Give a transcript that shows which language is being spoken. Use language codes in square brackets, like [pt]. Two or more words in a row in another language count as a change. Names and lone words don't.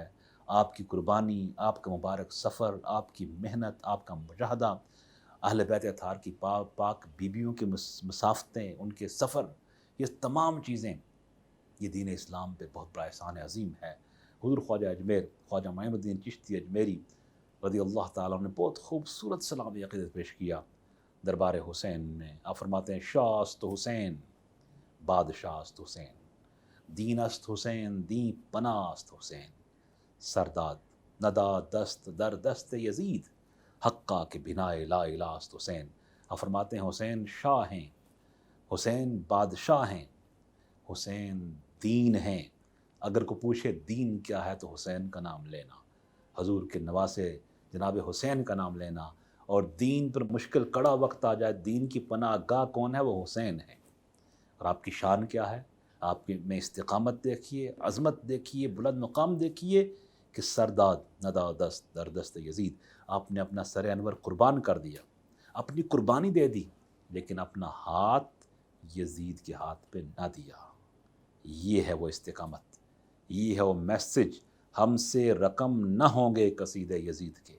[ur] آپ کی قربانی، آپ کا مبارک سفر، آپ کی محنت، آپ کا مجاہدہ، اہل بیت اطہار کی پاک بیبیوں کی مسافتیں، ان کے سفر، یہ تمام چیزیں یہ دین اسلام پہ بہت بڑا احسان عظیم ہے۔ حضور خواجہ اجمیر خواجہ معین الدین چشتی اجمیری رضی اللہ تعالیٰ نے بہت خوبصورت سلام عقیدت پیش کیا دربار حسین میں۔ آپ فرماتے ہیں [fa] شاست حسین بادشاہ است حسین، دین است حسین دین پناہ است حسین، سرداد ندا دست در دست یزید، حقا کے بنائے لا الہ است حسین۔ [ur] آپ فرماتے ہیں حسین شاہ ہیں، حسین بادشاہ ہیں، حسین دین ہیں۔ اگر کو پوچھے دین کیا ہے تو حسین کا نام لینا، حضور کے نواسے جناب حسین کا نام لینا، اور دین پر مشکل کڑا وقت آ جائے، دین کی پناہ گاہ کون ہے؟ وہ حسین ہے۔ اور آپ کی شان کیا ہے؟ آپ کی میں استقامت دیکھیے، عظمت دیکھیے، بلند مقام دیکھیے کہ [fa] سرداد ندا دست در دست یزید، [ur] آپ نے اپنا سر انور قربان کر دیا، اپنی قربانی دے دی، لیکن اپنا ہاتھ یزید کے ہاتھ پہ نہ دیا۔ یہ ہے وہ استقامت، یہ ہے وہ میسج، ہم سے رقم نہ ہوں گے قصیدے یزید کے۔